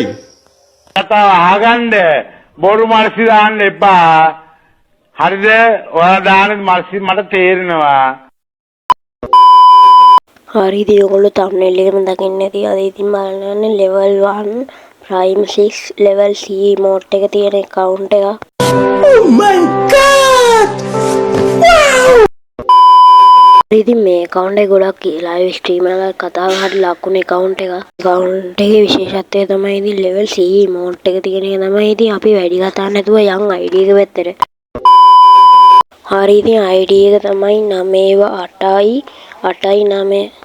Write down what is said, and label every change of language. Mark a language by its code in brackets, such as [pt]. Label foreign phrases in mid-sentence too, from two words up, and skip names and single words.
[si] කතාව අහගන්න බොරු මර්සි දාන්න එපා. හරිද? ඔයාලා දාන මර්සි මට තේරෙනවා. හරි ඉතින් ඔයගොල්ලෝ thumbnail එකෙන් දකින්න ඇති. අද ඉතින් බලන්න [en] level 1 prime 6 level C mode එක [si] තියෙන account එක. [en] Oh my god! Wow! [si] ඉතින් මේ account එක ගොඩක් [en] live stream [si] එකක් කතාව හරි ලකුණු account එක. account එකේ විශේෂත්වය තමයි ඉතින් [en] level C mode [si] එක තියෙන එක තමයි. ඉතින් අපි වැඩි කතා නැතුව යන් ID එක පැත්තට. හරි ඉතින් ID එක තමයි 98යි 8යි 9.